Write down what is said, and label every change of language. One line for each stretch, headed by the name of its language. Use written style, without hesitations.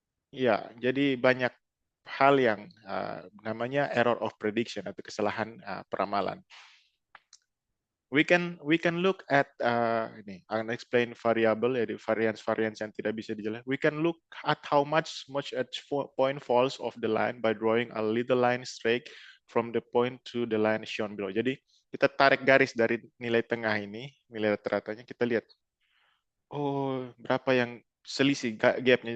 Indonesian: Ya, jadi banyak hal yang namanya
English: error of prediction
Indonesian: atau kesalahan peramalan.
English: We can look at ini unexplained variable,
Indonesian: jadi variance yang tidak bisa dijelaskan.
English: We can look at how much each point falls off the line by drawing a little line straight from the point to the line shown below.
Indonesian: Jadi kita tarik garis dari nilai tengah ini, nilai rata-ratanya, kita lihat, oh berapa yang selisih gapnya.